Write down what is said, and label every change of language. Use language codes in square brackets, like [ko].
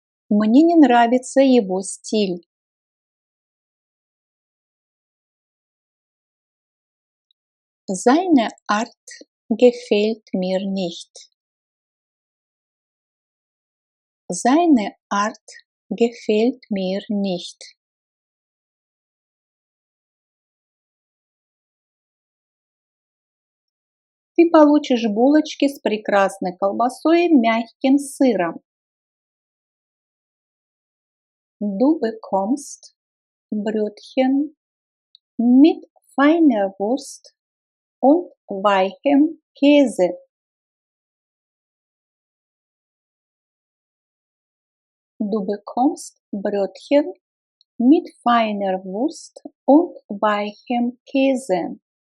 [ru] Мне не нравится его стиль. [de] Seine Art gefällt mir nicht. Seine Art gefällt mir nicht. [ru] Ты получишь булочки с прекрасной колбасой и мягким сыром. [de] Du bekommst Brötchen mit feiner Wurst und weichem Käse. Du bekommst Brötchen mit feiner Wurst und weichem Käse.